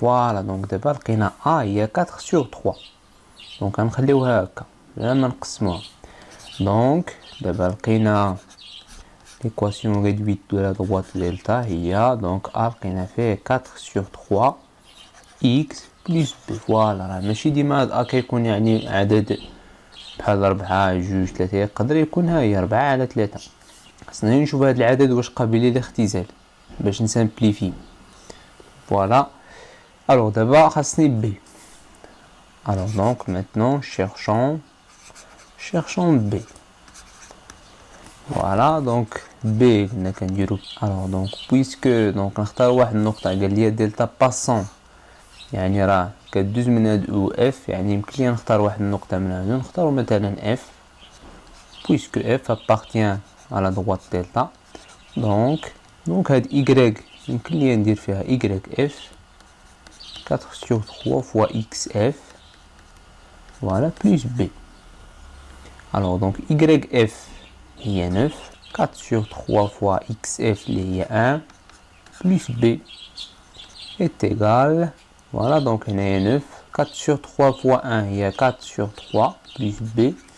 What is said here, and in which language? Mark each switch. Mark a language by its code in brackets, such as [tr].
[ar] voilà donc دابا لقينا A [fr] il y a 4 sur 3 donc [ar] غنخليوها هكا بلا ما نقسموها. [fr] donc [ar] دابا لقينا [fr] l'équation réduite de la droite delta هي donc A لقينا فيه 4 sur 3 X plus B. [ar] فوالا راه ماشي ديما هاد A كيكون يعني عدد بحال 4 2 3 يقدر يكون ها هي 4 على 3. خصنا نشوف هاد العدد واش قابل للاختزال باش نسامبليفي. فوالا alors دابا خاصني B. [fr] alors donc maintenant cherchons B. [ar] voilà donc B قلنا كنديرو [fr] alors donc puisque donc [ar] نختار واحد النقطة قال لي دلتا باسون يعني راه كدوز من هاد او اف، يعني يمكن لي نختار واحد النقطة من هادو، نختارو مثلا اف [fr] puisque f appartient à la droite delta. donc هاد y [ar] يمكن لي ندير فيها [fr] y f 4 sur 3 fois xf voilà plus b. alors donc yf هي 9 4 sur 3 fois xf اللي هي 1 plus b est égal voilà donc هنايا 9 4 sur 3 fois 1 هي 4 sur 3 plus b.